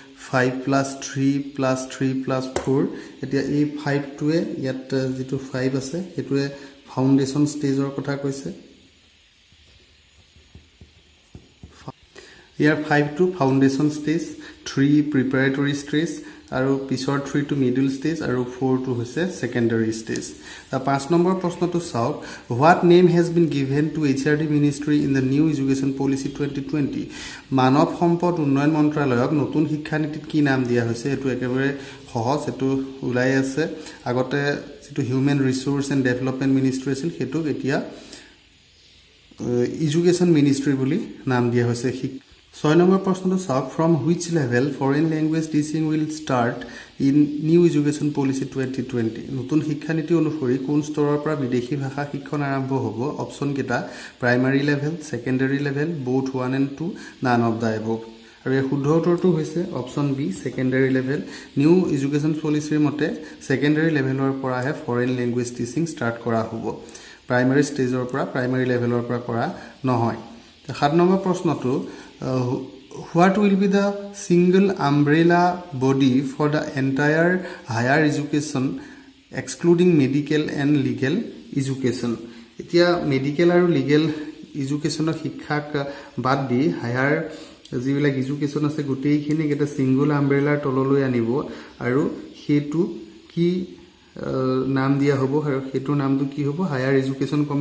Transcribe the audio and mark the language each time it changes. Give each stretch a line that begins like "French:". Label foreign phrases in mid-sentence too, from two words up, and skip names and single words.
Assamese: 5+3+3+4 এতিয়া এই 5 টোৱে ইয়াত যেটো 5 আছে এটোৱে
English: foundation stage
Assamese: কথা কৈছে ইয়াৰ 5 টো
English: foundation stage
Assamese: 3
English: preparatory stage
Assamese: আৰু পিছৰ 3 টো
English: middle stage
Assamese: আৰু 4 টো হৈছে
English: secondary stage
Assamese: তা 5 নম্বৰ প্ৰশ্নটো চাওক
English: what name has been given to HRD ministry in the new education policy
Assamese: 2020 মানৱ সম্পদ উন্নয়ন মন্ত্ৰালয়ক নতুন শিক্ষা নীতিত কি নাম দিয়া হৈছে এটো একেবাৰে সহজ এটো ওলাই আছে আগতে যেটো হিউম্যান ৰিসোৰ্স এণ্ড ডেভেলপমেন্ট মিনিষ্ট্ৰি আছিল হেতু এতিয়া এডুকেশ্যন মিনিষ্ট্ৰি বুলি নাম দিয়া হৈছে 6 নম্বৰ প্ৰশ্নটো চাওক ফ্ৰম
English: which level foreign language teaching will start in new education policy 2020
Assamese: নতুন শিক্ষা নীতি অনুসৰি কোন স্তৰৰ পৰা বিদেশী ভাষা শিক্ষণ আৰম্ভ হ'ব অপচন কেইটা
English: primary level secondary level both 1 and 2 none of the above
Assamese: আৰু এই শুদ্ধ উত্তৰটো হৈছে অপচন বি
English: secondary level
Assamese: নিউ এডুকেশ্যন পলিচিৰ মতে
English: secondary level
Assamese: পৰাহে
English: foreign language teaching start
Assamese: কৰা হ'ব
English: primary stage
Assamese: পৰা
English: primary level
Assamese: পৰা কৰা নহয় 7 নম্বৰ প্ৰশ্নটো
English: what will be the single umbrella body for the entire higher education excluding medical and legal education
Assamese: এতিয়া মেডিকেল আৰু লিগেল এডুকেশ্যনৰ শিক্ষাক বাদ দি হায়াৰ যিবিলাক এডুকেশ্যন আছে গোটেইখিনি এটা সিঙ্গল আমব্ৰেলাৰ তললৈ আনিব আৰু হেতু কি নাম দিয়া হ'ব আৰু হেতুৰ নামটো কি হ'ব
English: higher education